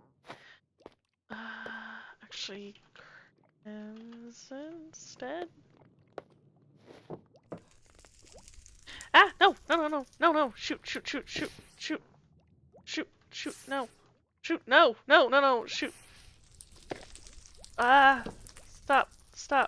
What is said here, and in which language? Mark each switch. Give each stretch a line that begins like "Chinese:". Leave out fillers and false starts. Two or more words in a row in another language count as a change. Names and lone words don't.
English: Actually, crimson instead. Ah! No! No! No! No! No! No! Shoot! Shoot! Shoot! Shoot! Shoot! Shoot! Shoot! No! Shoot! No! No! No! No! Shoot! Ah! Stop! Stop!